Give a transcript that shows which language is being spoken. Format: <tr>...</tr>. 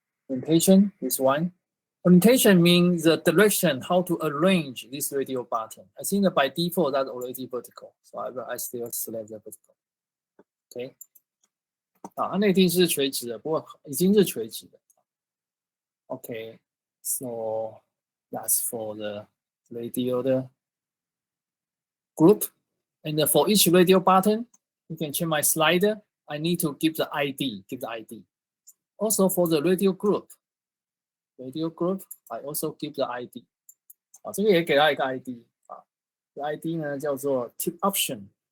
<en>Orientation is one. Orientation means the direction, how to arrange this radio button. I think that by default that's already vertical, so I still select the vertical. Okay.</en> <zh>它内定是垂直的，不过已经是垂直的。</zh> <en>Okay, so that's for the radio group, and for each radio button, you can check my slider. I need to give the ID. Also for the radio group, I also give the ID.</en> <zh>这个也给它一个 ID 这 ID 呢叫做 tip option.</zh>